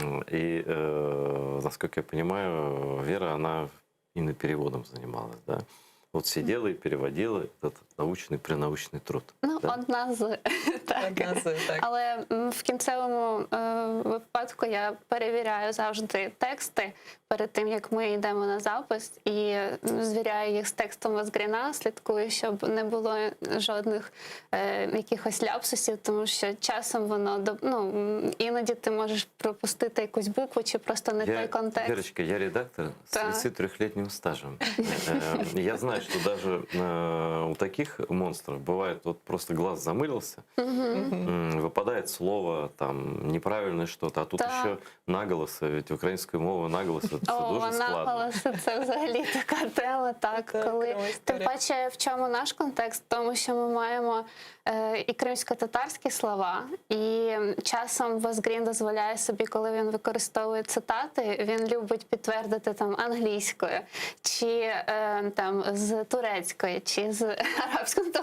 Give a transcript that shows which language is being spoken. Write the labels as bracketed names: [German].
[Russian] И, насколько я понимаю, Вера, она именно переводом занималась, да? Вот сидела и переводила этот научный, пренаучный труд. Ну, да? [Ukrainian] одна з так. Так. Але в кінцевому випадку я перевіряю завжди тексти перед тим, як ми йдемо на запис, і звіряю їх з текстом Вазгріна, слідкую, щоб не було жодних якихось ляпсусів, тому що часом воно іноді ти можеш пропустити якусь букву чи просто не той контекст. [Russian] Верочка, я редактор с 33-летним стажем. Я знаю, знаешь, что даже у таких монстров бывает вот просто глаз замылился, выпадает слово, там, неправильное что-то, а тут [Ukrainian] Так. [Russian] еще [Ukrainian] наголос, ведь українською мовою наголос це дуже складно. Наголоси – це взагалі така тема, так, Так, коли окрема тим історія. паче в чому наш контекст, в тому що ми маємо і кримсько-татарські слова, і часом Возгрін дозволяє собі, коли він використовує цитати, він любить підтвердити там англійською, чи там з турецької, чи з арабської.